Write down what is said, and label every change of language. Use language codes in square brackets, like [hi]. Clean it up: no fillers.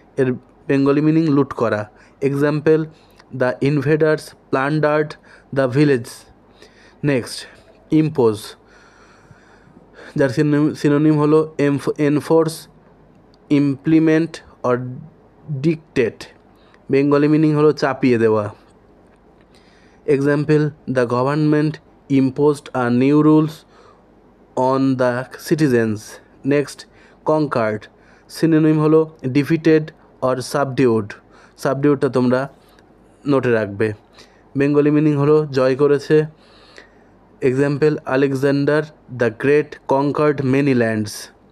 [bn] এর Bengali meaning লুট করা. Example, [en] The invaders plundered the village. [bn] Next, impose, যার সিনোনিম হলো enforce, implement or dictate. Bengali meaning হলো চাপিয়ে দেওয়া. [en] Example, the government imposed a new rules on the citizens. Next, conquered. [bn] Synonym হলো defeated or subdued. সাবডিউডটা তোমরা নোটে রাখবে। বেঙ্গলি মিনিং হলো জয় করেছে। Example, [en] Alexander the Great conquered many lands.